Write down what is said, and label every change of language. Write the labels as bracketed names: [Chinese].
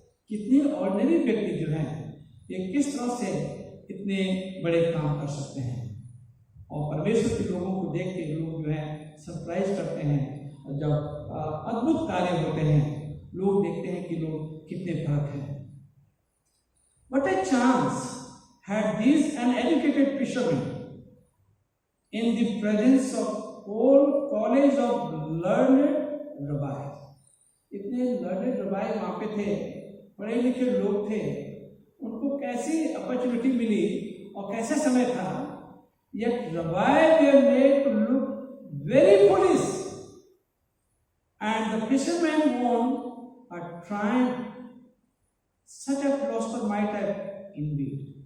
[Hindi] कितने ऑर्डिनरी व्यक्ति जो हैं ये किस तरह से इतने बड़े काम कर सकते हैं। और परमेश्वर के लोगों को देख के लोग जो है सरप्राइज करते हैं, और जब अद्भुत कार्य होते हैं लोग देखते हैं कि लोग कितने फर्क हैं। [English] What a chance had these uneducated fishermen in the presence of whole college of learned rabbis. [Hindi] इतने [English] learned rabbi [Hindi] वहाँ पे थे, पढ़े लिखे लोग थे, उनको कैसी अपॉर्चुनिटी मिली और कैसे समय था। [English] Yet rabbi were made to look very foolish, and the fishermen won a triumph Such a philosopher might have indeed.